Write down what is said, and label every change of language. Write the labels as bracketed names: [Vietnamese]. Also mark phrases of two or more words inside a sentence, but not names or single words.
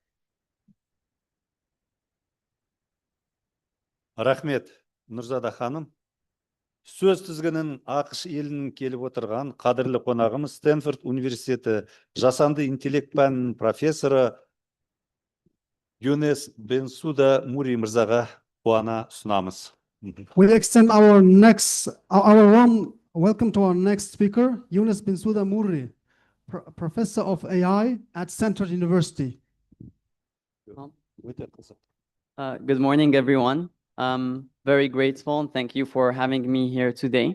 [Kazakh] Рахмет, Нұрзада ханым. Сөз тізгінін ақш елінің келіп отырған қадірлі қонағымыз Стэнфорд университеті жасанды интеллект пәнінің профессоры Юнес Бенсуда Мури мырзаға қуана ұсынамыз. [English] We extend our warm welcome to our next speaker, Yunus Bensouda Mourri, Professor of AI at Stanford University. Good morning, everyone. I'm very grateful and thank you for having me here today.